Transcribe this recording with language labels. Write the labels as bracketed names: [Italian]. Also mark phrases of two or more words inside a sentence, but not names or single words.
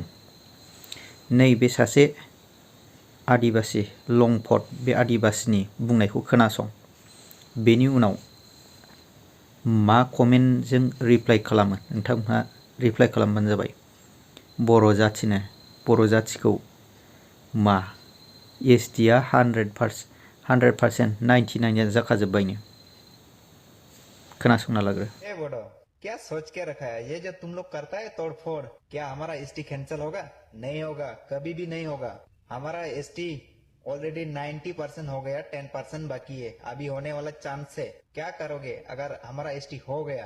[Bodo] नैबे सासे आदिबासि लंफट बे आदिबासिनि बुंनायखौ खोनासं, बेनि उनाव मा कमेन्टजों रिप्लाइ खालामो नोंथांमोनहा रिप्लाइ खालामबानो जाबाय। बर' जाथिखौ मा एसटिआ 100% 99 जाखाजोब्बायनो। खोनासंना लाग्रो। [Hindi] बोडो क्या सोच के रखा है ये जो तुम लोग करता है तोड़ फोड़, क्या हमारा एसटी कैंसिल होगा? नहीं होगा, कभी भी नहीं होगा। हमारा एसटी ऑलरेडी 90% हो गया, 10% बाकी है, अभी होने वाला चांस है। क्या करोगे अगर हमारा एसटी हो गया?